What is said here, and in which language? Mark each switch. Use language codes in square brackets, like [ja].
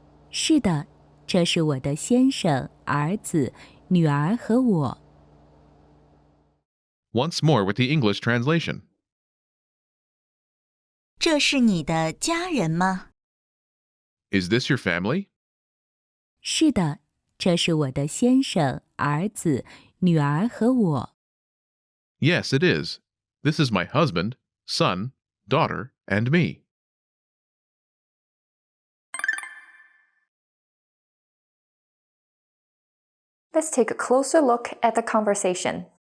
[zh] 是的，这是我的先生、儿子、女儿和我。 [en] Once more with the English translation. [zh] 这是你的家人吗？ [en] Is this your family? [zh] 是的，这是我的先生、儿子、女儿和我。 [en] Yes, it is. This is my husband, son, daughter, and me. Let's take a closer look at the conversation.